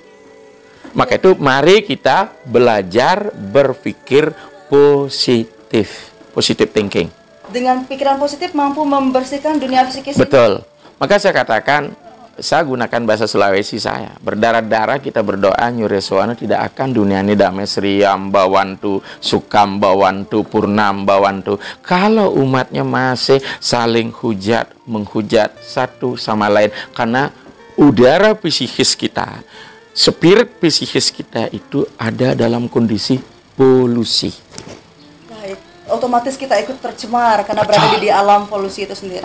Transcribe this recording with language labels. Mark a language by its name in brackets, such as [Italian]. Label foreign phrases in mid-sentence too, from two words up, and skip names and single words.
[Indonesian] Maka itu mari kita belajar berpikir positif. [English] Positive thinking. [Indonesian] Dengan pikiran positif mampu membersihkan dunia psikis. Betul. Maka saya katakan, saya gunakan bahasa Sulawesi saya. Berdarah-darah kita berdoa nyureswana tidak akan dunia ini damai, [Sanskrit] sriam bawantu, sukam bawantu, purnam bawantu. [Indonesian] Kalau umatnya masih saling menghujat satu sama lain, karena udara psikis kita, spirit psikis kita itu ada dalam kondisi polusi. Baik. Otomatis kita ikut tercemar karena berada di alam polusi itu sendiri.